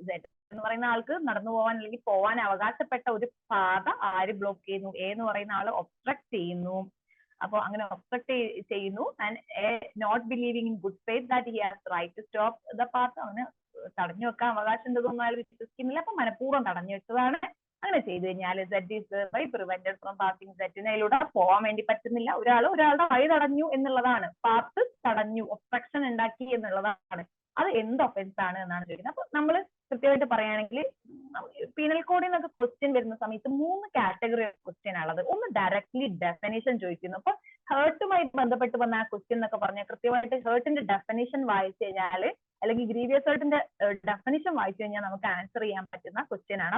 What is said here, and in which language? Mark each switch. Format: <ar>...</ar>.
<ml>Z എന്ന് പറയുന്ന ആൾക്ക് നടന്നു പോകാൻ അല്ലെങ്കിൽ പോകാൻ അവകാശപ്പെട്ട ഒരു പാത ആര് ബ്ലോക്ക് ചെയ്യുന്നു? എ എന്ന് പറയുന്ന ആള് ഒബ്സ്ട്രക്ട് ചെയ്യുന്നു. അപ്പൊ അങ്ങനെ ഒബ്സ്ട്രക്ട് ചെയ്യുന്നു.</ml> <en>And not believing in good faith that he has right to stop the path.</en> <ml>അവന് തടഞ്ഞു വെക്കാൻ അവകാശം ഉണ്ടെന്നൊന്നും അയാൾ വിശ്വസിക്കുന്നില്ല. അപ്പൊ മനഃപൂർവ്വം തടഞ്ഞു വെച്ചതാണ്. അങ്ങനെ ചെയ്തു കഴിഞ്ഞാൽ</ml> <en>Z is thereby prevented from passing.</en> <ml>Z-നെ പോകാൻ വേണ്ടി പറ്റുന്നില്ല. ഒരാളുടെ വഴി തടഞ്ഞു എന്നുള്ളതാണ്, പാത്ത് തടഞ്ഞു, ഒബ്സ്ട്രക്ഷൻ ഉണ്ടാക്കി എന്നുള്ളതാണ്. അത് എന്ത് ഒഫൻസ് ആണ് എന്നാണ് ചോദിക്കുന്നത്. അപ്പൊ നമ്മൾ കൃത്യമായിട്ട് പറയുകയാണെങ്കിൽ പീനൽ കോഡിൽ നിന്നൊക്കെ ക്വസ്റ്റ്യൻ വരുന്ന സമയത്ത് 3 കാറ്റഗറി ഓഫ് ക്വസ്റ്റ്യൻ ആണുള്ളത്. ഒന്ന് ഡയറക്ട്ലി ഡെഫിനിഷൻ ചോദിക്കുന്നു. അപ്പൊ ഹേർട്ടുമായി ബന്ധപ്പെട്ട് വന്ന ആ ക്വസ്റ്റ്യൻ എന്നൊക്കെ പറഞ്ഞാൽ കൃത്യമായിട്ട് ഹേർട്ടിന്റെ ഡെഫിനിഷൻ വായിച്ചു കഴിഞ്ഞാൽ അല്ലെങ്കിൽ ഗ്രീവിയസ് ഹേർട്ടിന്റെ ഡെഫിനിഷൻ വായിച്ചു കഴിഞ്ഞാൽ നമുക്ക് ആൻസർ ചെയ്യാൻ പറ്റുന്ന ക്വസ്റ്റ്യൻ ആണ്.</ml>